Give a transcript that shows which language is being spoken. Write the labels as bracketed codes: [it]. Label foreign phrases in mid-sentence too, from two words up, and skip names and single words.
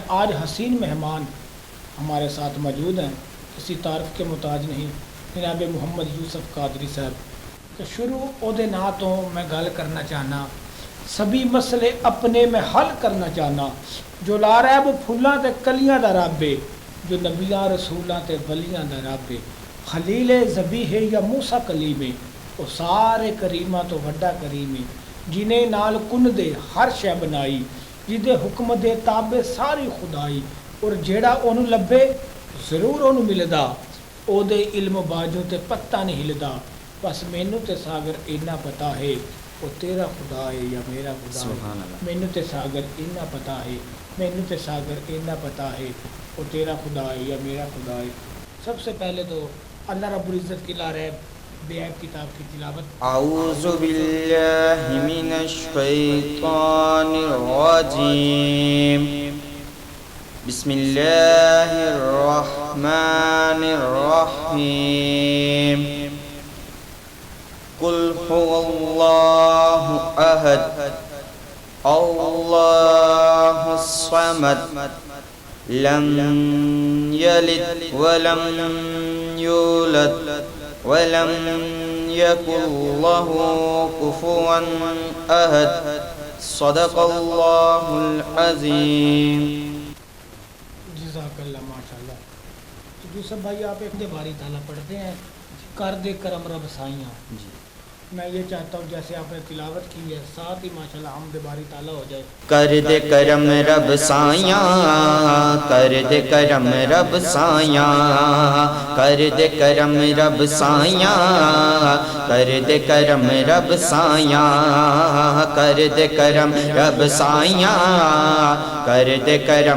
[ur] آج حسین مہمان ہمارے ساتھ موجود ہیں، کسی تعارف کے محتاج نہیں، جناب محمد یوسف قادری صاحب۔ [pa] تو شروع عہدے نعتوں میں گل کرنا چاہنا، سبھی مسئلے اپنے میں حل کرنا چاہنا، جو لا رہا ہے وہ پھولاں تے کلیاں دا رب ہے، جو نبیاں رسولاں تے ولیاں دا رب ہے، خلیل ذبیح یا موسیٰ کلیم ہے، وہ سارے کریماں تو وڈا کریم ہے، جنہیں نال کن دے ہر شے بنائی، جدے حکم دے تابع ساری خدائی، اور جیڑا اونوں لبے ضرور اونوں ملدا، او دے علم باجو تے پتہ نہیں ہلدا، بس مینوں تے ساگر اینا پتا ہے وہ تیرا خدا ہے یا میرا خدا ہے، مینوں تے ساگر اینا پتا ہے، مینوں تے ساگر اینا پتا ہے وہ تیرا خدا ہے یا میرا خدا ہے۔ [ur] سب سے پہلے تو اللہ رب العزت کی لارے بے عیب کتاب کی تلاوت۔ [ar] اعوذ باللہ من الشیطان الرجیم، بسم اللہ الرحمن الرحیم، قل هو اللہ احد اللہ الصمد لم یلد ولم یولد ولم يكن له كفوا أحد، صدق الله العظيم۔ جزاک اللہ، ماشاءاللہ۔ [ur] یوسف بھائی، آپ ایک باری تعالیٰ پڑھتے ہیں، [pa] کر دے کرم رب سائیاں۔ [ur] میں یہ چاہتا ہوں جیسے آپ نے تلاوت کی ہے، ساتھ ہی [ar] ماشاءاللہ [ur] حمد باری تعالیٰ ہو جائے۔ [pa] کر دے کرم رب سائیاں، کر دے کرم رب سائیاں، کر دے کرم رب سائیاں، کر دے کرم رب سائیاں، کر دے کرم رب سائیاں، کر دے کرم